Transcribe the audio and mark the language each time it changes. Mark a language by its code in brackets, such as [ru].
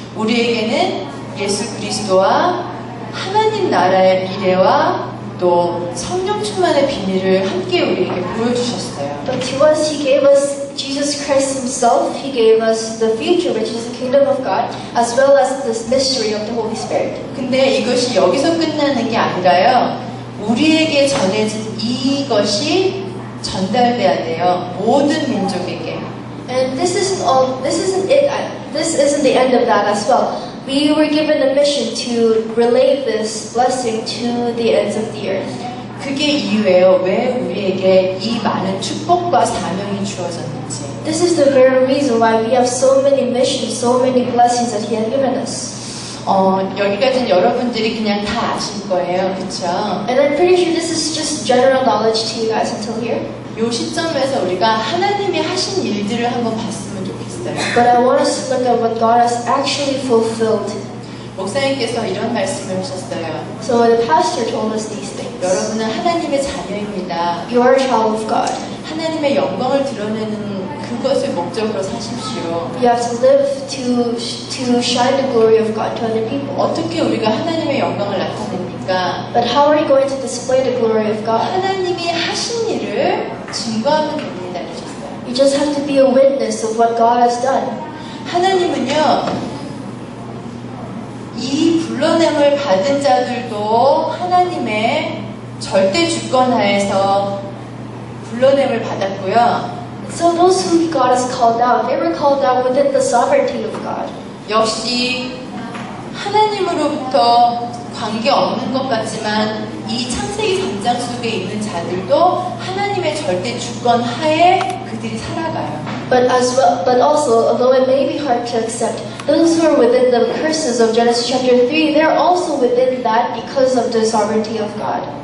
[ko] 우리에게는 예수 그리스도와 하나님 나라의 미래와 또 성령 충만의 비밀을 함께 우리에게 보여주셨어요. [en] But to us, He gave us Jesus Christ Himself. He gave us the future, which is the kingdom of God, as well as this mystery of the Holy Spirit. [ko] 근데 이것이 여기서 끝나는 게 아니라요. 우리에게 전해진 이것이 전달돼야 돼요. 모든 민족에게. [en] And this isn't all. This isn't it. This isn't the end of that as well. We were given a mission to relay this blessing to the ends of the earth. [ko] 그게 이유예요. 왜 우리에게 이 많은 축복과 사명이 주어졌는지. [en] This is the very reason why we have so many missions, so many blessings that He has given us. [ko] 여기까지는 여러분들이 그냥 다 아실 거예요. 그렇죠? [en] And I'm pretty sure this is just general knowledge to you guys until here. [ko] 이 시점에서 우리가 하나님이 하신 일들을 한번 봤으면 좋겠어요. [en] But I want us to look at what God has actually fulfilled. [ko] 목사님께서 이런 말씀을 하셨어요. [en] So the pastor told us these things. [ko] 여러분은 하나님의 자녀입니다. [en] You are a child of God. [ko] 하나님의 영광을 드러내는 그것을 목적으로 사십시오. [en] You have to live to shine the glory of God to other people. [ko] 어떻게 우리가 하나님의 영광을 나타냅니까? [en] But how are you going to display the glory of God? [ko] 하나님이 하신 일을 증거하면 됩니다. 그러셨어요. [en] You just have to be a witness of what God has done. [ko] 하나님은요, 이 불러냄을 받은 자들도 하나님의 절대 주권 하에서 불러냄을 받았고요. [en] So those who God has called out, they were called out within the sovereignty of God. [ko] 역시 하나님으로부터 관계 없는 것 같지만 이 창세기 3장 속에 있는 자들도 하나님의 절대 주권 하에 그들이 살아가요. [en] But also, although it may be hard to accept, those who are within the curses of Genesis chapter 3, they're also within that because of the sovereignty of God.